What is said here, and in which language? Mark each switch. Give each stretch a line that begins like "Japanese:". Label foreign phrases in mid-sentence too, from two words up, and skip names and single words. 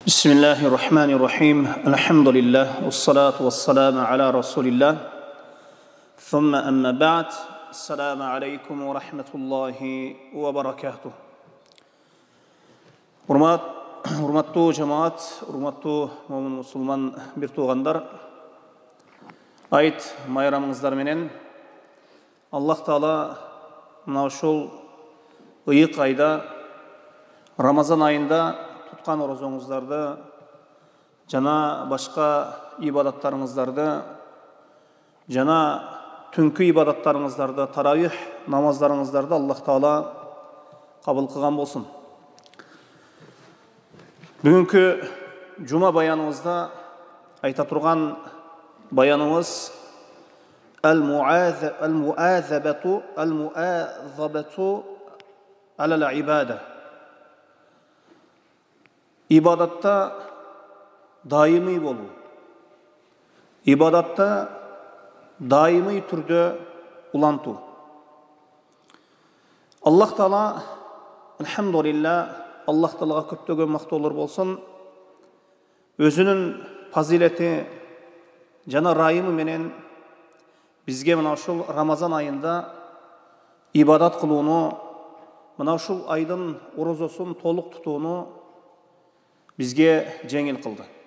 Arabic: بسم الله الرحمن الرحيم. الحمد لله. والصلاة والسلام على رسول الله. ثم أما بعد. السلام عليكم ورحمة الله وبركاته.
Kyrgyz: Урматтуу жамаат, урматтуу момун мусулман бир туугандар. Айт майрамыңыздар менен Аллах Таала мына ушул ыйык айда Рамазан айында туткан orozоңуздарда жана башка ибадаттарыңыздарды жана түнкү ибадаттарыңыздарды таравих намаздарыңыздарды Аллах Таала кабыл кылган болсун. Бүгүнкү жума баяныбызда айта турган баяныбыз
Arabic: المواظبة على العبادة.
Kyrgyz: Ибадатта дайыма болуу. Ибадатта дайыма түрдө улантуу. Allah Taala elhamdülillah Allah Taala'ga көптөгөн мактоолор болсун. Өзүнүн фазилети жана райымы менен бизге мына ушул Рамазан айында ибадат кылууну, мына ушул айдын орозосун толук тутууну бизге жеңил кылды.